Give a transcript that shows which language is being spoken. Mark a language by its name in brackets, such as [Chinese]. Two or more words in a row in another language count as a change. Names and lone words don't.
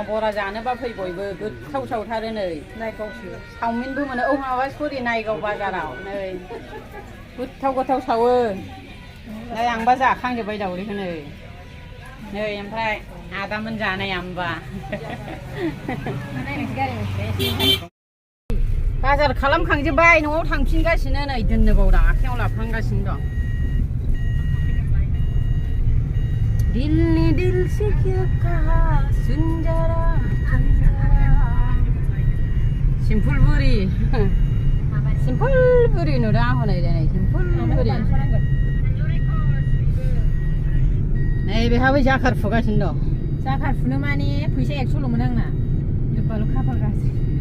[Bodo] बरा जानोबा फै बयबो गोथाव सावथारो नै नायगावसो चावमिनबो मोनो औ माबा सरि नायगाव बाजाराव नै गोथाव सावो नै आंबा जाखांजोब्बाय दावदैखौ नै ओमफ्राय आदामोन जानाया होमबा बाजार खालामखांजोब्बाय न'आव थांफिनगासिनो नै दोननो बावदां आखायाव लाफ्लांगासिनो दं दिलनि [Hindi] दिल से क्या कहा सुन जरा [Bodo] सिम्पुलबुरि नुदों आं हनै दिनै सिम्पुलबुरि नै बेहाबो जाखार फुगासिनो दं जाखार फुनो माने फैसा 100ल'मोन आंना लोब्बाल' खाफाल गाज्रि